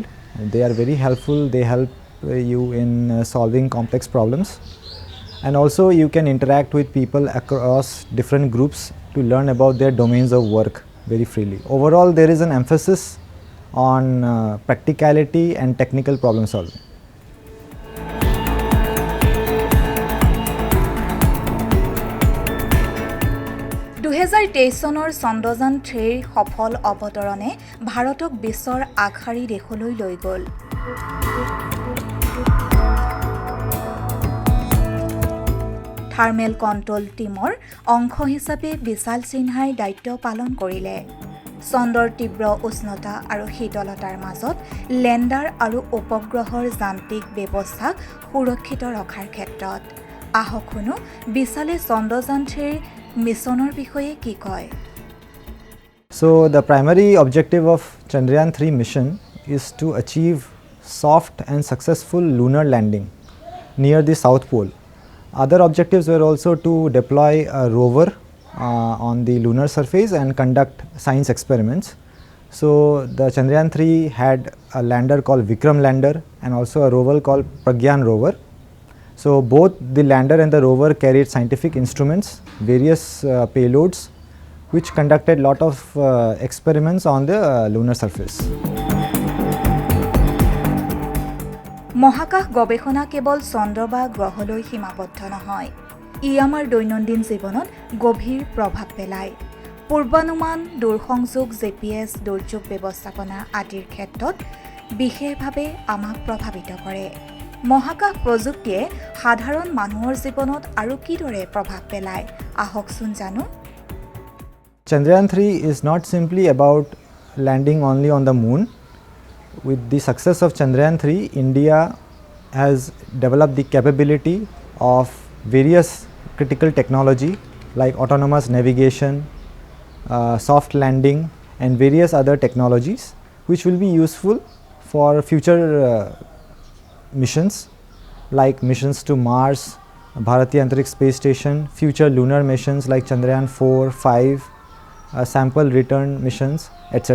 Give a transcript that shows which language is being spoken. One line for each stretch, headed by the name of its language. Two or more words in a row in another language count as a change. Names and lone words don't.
English: They are very helpful, they help you in solving complex problems. And also you can interact with people across different groups to learn about their domains of work very freely. Overall, there is an emphasis on practicality and technical problem solving.
Assamese: চনৰ চন্দ্ৰযান 3ৰ সফল অৱতৰণে ভাৰতক বিশ্বৰ আগশাৰী দেশলৈ লৈ গ'ল। থাৰ্মেল কণ্ট্ৰোল টিমৰ অংশ হিচাপে বিশাল সিনহাই দায়িত্ব পালন কৰিলে। চন্দ্ৰৰ তীব্ৰ উষ্ণতা আৰু শীতলতাৰ মাজত লেণ্ডাৰ আৰু উপগ্ৰহৰ যান্ত্ৰিক ব্যৱস্থাক সুৰক্ষিত ৰখাৰ ক্ষেত্ৰত আহক শুনো বিশালে চন্দ্ৰযান 3ৰ মিছনৰ বিষয়ে কি কয়।
English: So the primary objective of Chandrayaan 3 mission is to achieve soft and successful lunar landing near the South Pole. Other objectives were also to deploy a rover on the lunar surface and conduct science experiments. So the Chandrayaan 3 had a lander called Vikram lander and also a rover called Pragyan rover. So both the lander and the rover carried scientific instruments, various payloads, which conducted lot of experiments on the lunar surface.
Assamese: মহাকাশ গৱেষণা কেৱল চন্দ্ৰ বা গ্ৰহলৈ সীমাবদ্ধ নহয়, ই আমাৰ দৈনন্দিন জীৱনত গভীৰ প্ৰভাৱ পেলায়। পূৰ্বানুমান, দূৰসংযোগ, GPS, দুৰ্যোগ ব্যৱস্থাপনা আদিৰ ক্ষেত্ৰত বিশেষভাৱে আমাক প্ৰভাৱিত কৰে মহাকাশ প্ৰযুক্তিয়ে সাধাৰণ মানুহৰ জীৱনত আৰু কিদৰে প্ৰভাৱ পেলায় আহকচোন জানো
English: Chandrayaan 3 is not simply about landing only on the moon. With the success of Chandrayaan 3, India has developed the capability of various critical technology like autonomous navigation, soft landing and various other technologies which will be useful for future missions like missions to Mars, Bharatiya Antariksh Space Station, future lunar missions like Chandrayaan 4, 5, sample return missions, etc.